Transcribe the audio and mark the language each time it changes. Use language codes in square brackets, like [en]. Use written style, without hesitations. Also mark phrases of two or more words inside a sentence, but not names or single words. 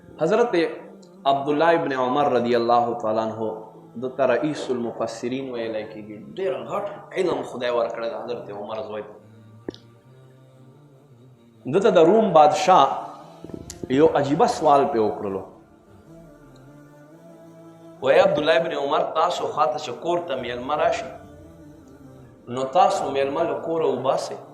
[ps] حضرت عبداللہ ابن عمر [ar] رضی اللہ تعالیٰ عنہ [ps] دته رئیس المفسرین ویلی کېږي. ډېر غټ علم خدای ورکړی د حضرت عمر زوی ته. دته د روم بادشاه یو عجیبه سوال پې وکړلو. وایي عبدالله ابن عمر تاسو خواته چې کور ته میلمه راشي نو تاسو میلمه له کوره وباسئ؟